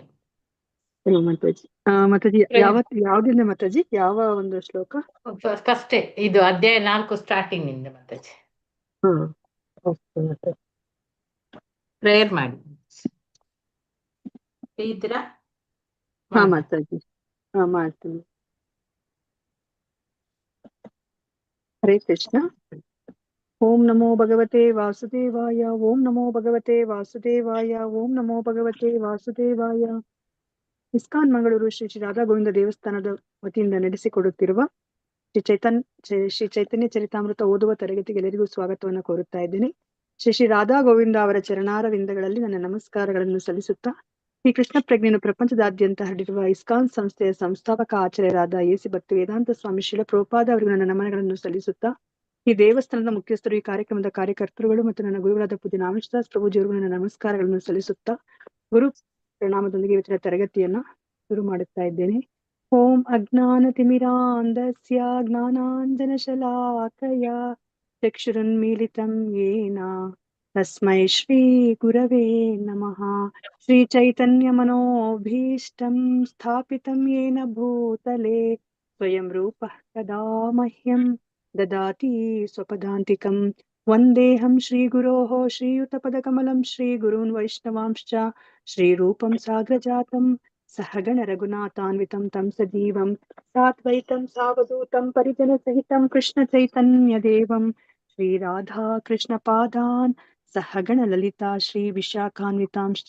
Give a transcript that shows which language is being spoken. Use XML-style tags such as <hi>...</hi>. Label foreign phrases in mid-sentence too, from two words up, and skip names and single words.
<kn>ಹಲೋ ಮಾತಾಜಿ. ಮಾತಾಜಿ, ಯಾವ್ದಿಂದ ಮಾತಾಜಿ? ಯಾವ ಒಂದು ಶ್ಲೋಕ? ಫಸ್ಟ್ ಇದು ಅಧ್ಯಾಯ 4 ಸ್ಟಾರ್ಟಿಂಗ್ ಇಂದ ಮಾತಾಜಿ. ಓಕೆ ಮಾತಾಜಿ. ಪ್ರೇಯರ್ ಮಾಡಿ ಇದ್ದೀರಾ? ಹಾ ಮಾತಾಜಿ, ಮಾಡ್ತೀನಿ. ಹರೇ ಕೃಷ್ಣ.</kn> <sa>ಓಂ ನಮೋ ಭಗವತೆ ವಾಸುದೇವಾಯ. ಓಂ ನಮೋ ಭಗವತೆ ವಾಸುದೇವಾಯ. ಓಂ ನಮೋ ಭಗವತೆ ವಾಸುದೇವಾಯ.</sa> <kn>ಇಸ್ಕಾನ್ ಮಂಗಳೂರು ಶ್ರೀ ಶ್ರೀ ರಾಧಾ ಗೋವಿಂದ ದೇವಸ್ಥಾನದ ವತಿಯಿಂದ ನಡೆಸಿಕೊಡುತ್ತಿರುವ ಶ್ರೀ ಚೈತನ್ಯ ಚರಿತಾಮೃತ ಓದುವ ತರಗತಿಗೆ ಎಲ್ಲರಿಗೂ ಸ್ವಾಗತವನ್ನು ಕೋರುತ್ತಾ ಇದ್ದೇನೆ. ಶ್ರೀ ಶ್ರೀ ರಾಧಾ ಗೋವಿಂದ ಅವರ ಚರಣಾರವಿಂದಗಳಲ್ಲಿ ನನ್ನ ನಮಸ್ಕಾರಗಳನ್ನು ಸಲ್ಲಿಸುತ್ತಾ, ಈ ಕೃಷ್ಣ ಪ್ರಜ್ಞೆಯನ್ನು ಪ್ರಪಂಚದಾದ್ಯಂತ ಹರಡಿರುವ ಇಸ್ಕಾನ್ ಸಂಸ್ಥೆಯ ಸಂಸ್ಥಾಪಕ ಆಚಾರ್ಯರಾದ ಎಸಿ ಭಕ್ತಿ ವೇದಾಂತ ಸ್ವಾಮಿ ಶಿಲ ಪ್ರೋಪಾದ ಅವರಿಗೆ ನನ್ನ ನಮನಗಳನ್ನು ಸಲ್ಲಿಸುತ್ತಾ, ಈ ದೇವಸ್ಥಾನದ ಮುಖ್ಯಸ್ಥರು, ಈ ಕಾರ್ಯಕ್ರಮದ ಕಾರ್ಯಕರ್ತರುಗಳು ಮತ್ತು ನನ್ನ ಗುರುಗಳಾದ ಪೂಜ್ಯ ನಾಮದಾಸ್ ಪ್ರಭುಜಿಯವರಿಗೂ ನನ್ನ ನಮಸ್ಕಾರಗಳನ್ನು ಸಲ್ಲಿಸುತ್ತಾ, ಗುರು ಪ್ರಣಾಮದೊಂದಿಗೆ ಇವತ್ತಿನ ತರಗತಿಯನ್ನ ಶುರು ಮಾಡುತ್ತಾ ಇದ್ದೇನೆ.</kn> <sa>ಓಂ ಅಜ್ಞಾನತಿಮಿರಾಂಧಸ್ಯ ಜ್ಞಾನಾಂಜನಶಲಾಕಯ ಚಕ್ಷುರುನ್ಮೀಲಿತಂ ಯೇನ ತಸ್ಮೈ ಶ್ರೀ ಗುರವೇ ನಮಃ. ಶ್ರೀ ಚೈತನ್ಯ ಮನೋಭೀಷ್ಟಂ ಸ್ಥಾಪಿತಂ ಯೇನ ಭೂತಲೆ ಸ್ವಯಂ ರೂಪಃ ಕದಾ ಮಹ್ಯಂ ದದಾತಿ ಸ್ವಪದಾಂತಿಕಂ. ವಂದೇಹಂ ಶ್ರೀಗುರೋಃ ಶ್ರೀಯುತಪದಕಮಲಂ ಶ್ರೀಗುರೂನ್ ವೈಷ್ಣವಾಂಶ್ಚ ಶ್ರೀರೂಪಂ ಸಾಗ್ರಜಾತಂ ಸಹಗಣ ರಘುನಾಥಾನ್ವಿತಂ ತಂ ಸಜೀವಂ ಸಾದ್ವೈತಂ ಸಾವಧೂತಂ ಪರಿಜನ ಸಹಿತಂ ಕೃಷ್ಣ ಚೈತನ್ಯ ದೇವಂ ಶ್ರೀರಾಧಾ ಕೃಷ್ಣ ಪಾದಾನ್ ಸಹಗಣ ಲಲಿತಾ ಶ್ರೀ ವಿಶಾಖಾನ್ವಿತಾಂಶ್ಚ.</sa>